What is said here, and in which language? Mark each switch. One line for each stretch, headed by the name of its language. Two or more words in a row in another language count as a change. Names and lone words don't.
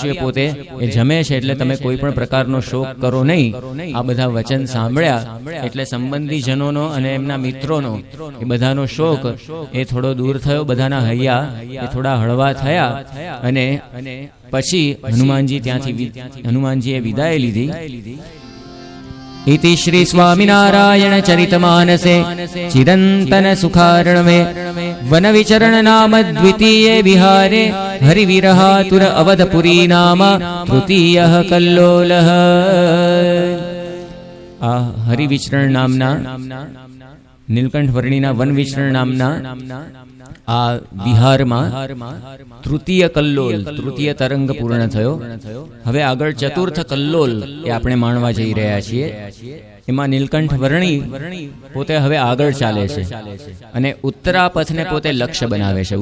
Gujarati: એ પોતે એ જમે છે, એટલે તમે કોઈ પણ પ્રકારનો શોક કરો નહીં. આ બધા વચન સાંભળ્યા એટલે સંબંધી જનોનો અને એમના મિત્રોનો એ બધાનો શોક એ થોડો દૂર થયો. બધાના હૈયા એ થોડા હળવા થયા, અને પછી હનુમાનજીએ વિદાય લીધી.
Sanskrit: इति श्री स्वामिनारायण चरितमानसे चिरंतन सुखारणमे वन विचरण नाम द्वितीये विहारे हरिविरहातुर अवधपुरी नाम तृतीयः कल्लोलः.
Gujarati: આ હરિવિચરણ નામના નીલકંઠ વર્ણિના વન વિચરણ નામના આ વિહારમાં તૃતીય કલ્લોલ, તૃતીય તરંગ પૂર્ણ થયો. હવે આગળ ચતુર્થ કલ્લોલ એ આપણે માણવા જઈ રહ્યા છીએ. એમાં નીલકંઠ વર્ણી પોતે હવે આગળ ચાલે છે, અને ઉત્તરાપથને પોતે લક્ષ્ય બનાવે છે.